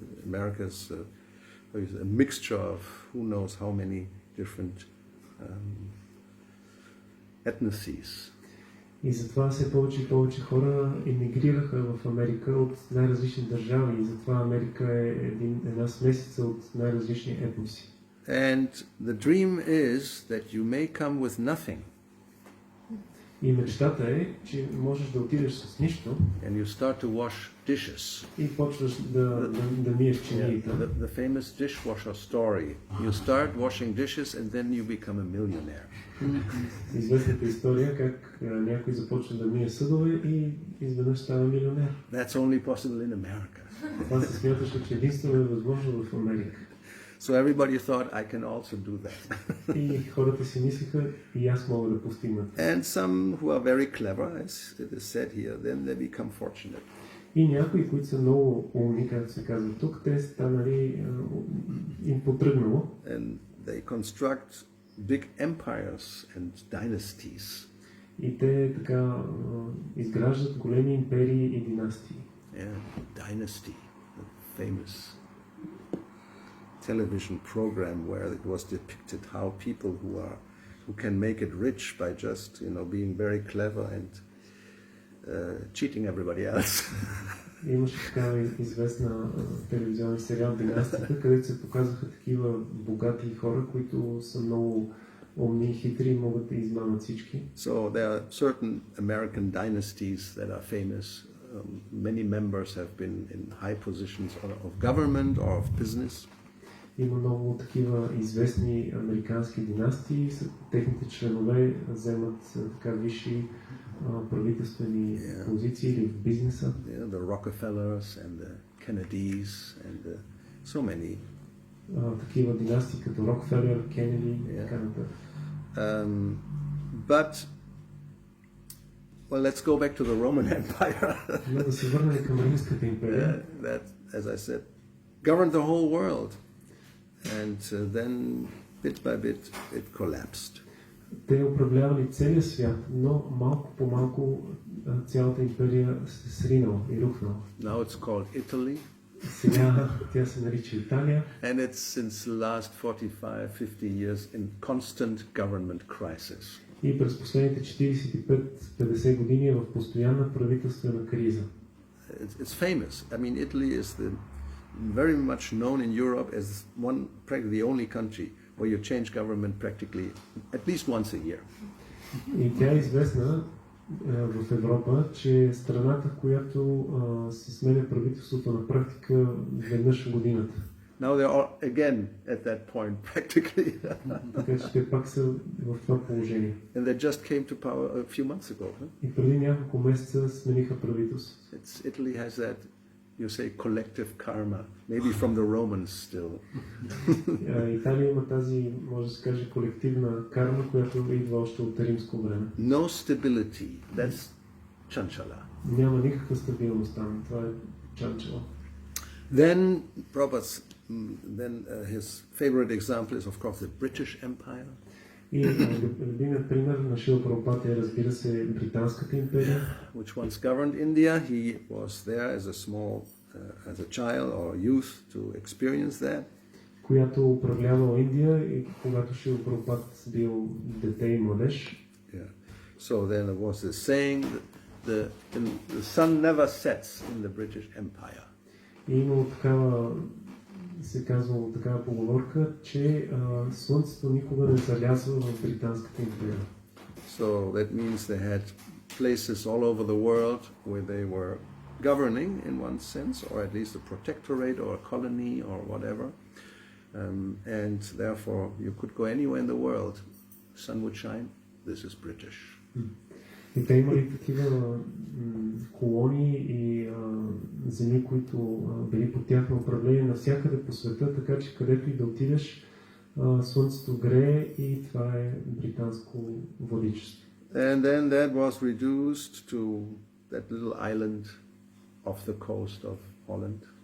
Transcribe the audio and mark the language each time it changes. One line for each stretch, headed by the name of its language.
English: America's a mixture of who knows how many different ethnicities.
Bulgarian: И затова все повече и повече хора емигрираха в Америка от най-различни държави. И затова Америка е една смесица от най-различни етноси.
English: And the dream is that you may come with nothing.
Bulgarian: И мечтата е, че можеш да отидеш с нищо.
English: And you start to wash dishes.
Bulgarian: И почваш да миеш чиниите.
English: The famous dishwasher story. You start washing dishes and then you become a millionaire.
Bulgarian: Известната история, как някой започва да мие съдове и изведнъж става милионер.
English: That's only possible in America.
Bulgarian: Това се смяташе, че единствено е възможно в Америка.
English: So everybody thought I can also do that.
Bulgarian: И хората си мислиха, и аз мога да постигна.
English: And some who are very clever, as it is said here, then they become fortunate.
Bulgarian: И някои, които са много умни, както се казва тук, те станали им потръгнало.
English: And they construct big empires and dynasties.
Bulgarian: И те така изграждат големи империи и династии.
English: Yeah, Dynasty, the famous television program where it was depicted how people who can make it rich by just being very clever and cheating everybody else.
Bulgarian: Имаше такава известна телевизионен сериал Династията, където се показваха такива богати хора, които са много умни и хитри и могат да измамат всички.
English: So there are certain American dynasties that are famous. Many members have been in high positions of government or of business.
Bulgarian: Има много такива известни американски династии, техните членове вземат така висши правителствени позиции или в бизнеса.
English: The Rockefellers and the Kennedys and so many.
Bulgarian: Такива династии като Рокфелер, Кенеди и така нататък.
English: But let's go back to the Roman Empire.
Bulgarian: Да се върнем към Римската империя.
English: That, as I said, governed the whole world. And then, bit by bit, it collapsed.
Bulgarian: Те управлявали целия свят, но малко по малко цялата империя се сринала и рухнала.
English: Now it's called Italy.
Bulgarian: Сега тя се нарича Италия.
English: And it's since the last 45-50 years in constant government crisis.
Bulgarian: И през последните 45-50 години е в постоянна правителствена криза.
English: It's famous. I mean, Italy is very much known in Europe as practically the only country where you change government practically at least once a year.
Bulgarian: И тя е известна в Европа, че е страната, в която се сменя правителството на практика веднъж в годината.
English: Now they're all again at that point practically.
Bulgarian: Така че те пак са в това положение.
English: And they just came to power a few months ago. Huh?
Bulgarian: И преди няколко месеца смениха правителството.
English: Italy has that, you say, collective karma, maybe from the Romans still.
Bulgarian: Италия има тази, може да се каже, колективна карма, която идва още от римско време.
English: No stability. That's chanchala.
Bulgarian: Няма никаква стабилност там. Това е чанчала.
English: Then his favorite example is, of course, the British Empire.
Bulgarian: И любимият пример на Шрила Прабхупада е, разбира се, Британската империя.
English: Which once governed India. He was there as as a child or youth to experience that.
Bulgarian: Която управлявала Индия и когато Шрила Прабхупада бил дете и младеж.
English: Yeah. So then there was this saying that the sun never sets in the British Empire.
Bulgarian: И имало такава, се казвало такава поговорка, че слънцето никога не залязва в Британската империя.
English: So that means they had places all over the world where they were governing in one sense, or at least a protectorate or a colony or whatever. And therefore you could go anywhere in the world. Sun would shine, this is British.
Bulgarian: И те имали такива колонии и земи, които били под тяхно управление навсякъде по света, така че където и да отидеш, слънцето грее и това е британско владичество.
English: And then that was reduced to that little island off the coast of Holland.